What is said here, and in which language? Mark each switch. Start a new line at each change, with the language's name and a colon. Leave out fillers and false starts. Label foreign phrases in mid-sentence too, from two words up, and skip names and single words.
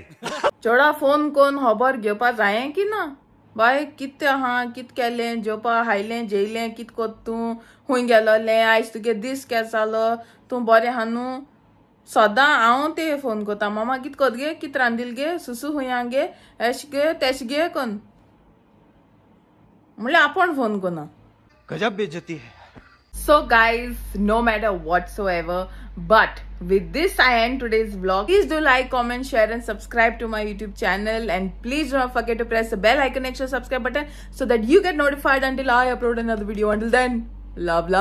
Konkani: चोडा फोन कोन्न खबर घेवपा जायें की ना बाय कितें आहा कित केलें जेवपा हायलें जेयलें कित कोत तूं खूंय गेलोलें आयज तुगे दीस केस जालो तूं बरें आहा न्हू सदां हांव ते फोन कोता मामा कित कोत गे कित रांदिल गे सुसू हुंया गे एश गे तेश गे कोन्न म्हणल्यार आपण फोन कोना
Hindi: गजब बेइज्जती है
English: So guys, no matter whatsoever, but with this I end today's vlog. Please do like, comment, share and subscribe to my YouTube channel, and please do not forget to press the bell icon next to the subscribe button so that you get notified until I upload another video.